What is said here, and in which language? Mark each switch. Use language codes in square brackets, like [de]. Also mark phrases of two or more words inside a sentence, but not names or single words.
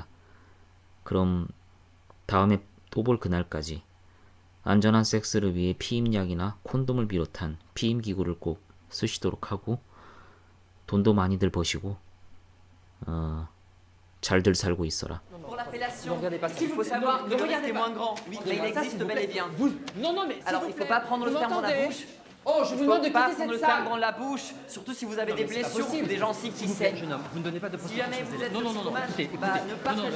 [ko] 그럼 다음에 또 볼 그날까지 안전한 섹스를 위해 피임약이나 콘돔을 비롯한 피임기구를 꼭 쓰시도록 하고 돈도 많이들 버시고 잘들 살고 있어라. [fr] Pour la fellation, il faut savoir que le risque est moins grand. Oui, mais il existe bel et bien. Non, non, mais Alors, il ne faut pas prendre le sperme dans la bouche. Oh, je Il vous ne demande de faut pas quitter prendre le cette sperme salle. dans la bouche, surtout si vous avez des blessures ou des gencives qui S'il vous plaît, saignent. jeune homme, vous ne donnez pas de Si jamais vous êtes non, non, non, non, toxicomane, écoutez, bah, écoutez. ne Non, non, partagez